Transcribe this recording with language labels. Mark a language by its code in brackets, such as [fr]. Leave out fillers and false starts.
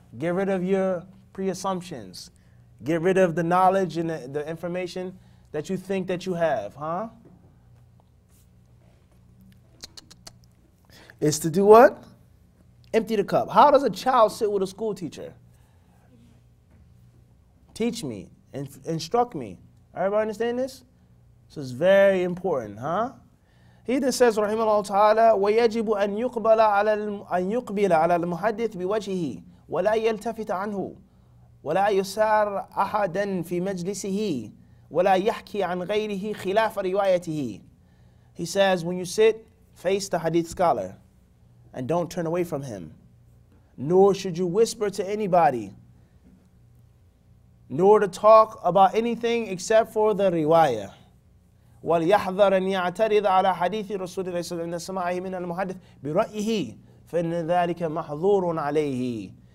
[en] Get rid of your pre-assumptions. Get rid of the knowledge and the information that you think that you have, It's to do what? Empty the cup. How does a child sit with a school teacher? Teach me, instruct me. Everybody understand this? So it's very important, He then says, rahimahullah ta'ala, [ar] وَيَجِبُ أَن يُقْبِلَ عَلَى الْمُحَدِّثِ بِوَجْهِهِ وَلَا يَلْتَفِتَ عَنْهُ وَلَا يُسَارَ أَحَدًا فِي مَجْلِسِهِ وَلَا يَحْكِي عَنْ غَيْرِهِ خِلَافَ رِوَايَتِهِ. [en] He says, when you sit, face the hadith scholar and don't turn away from him. Nor should you whisper to anybody, nor to talk about anything except for the riwayah. [ar] وَلْيَحْذَرْ أَنْ يَعْتَرِضَ عَلَى حَدِيثِ رَسُولِ اللَّهِ صَلَّى اللَّهُ عَلَيْهِ وسلم عِنْدَ سَمَاعِهِ مِنَ الْمُحَدِّثِ بِرَأْيِهِ فَإِنَّ ذَلِكَ مَحْظُورٌ عَلَيْهِ.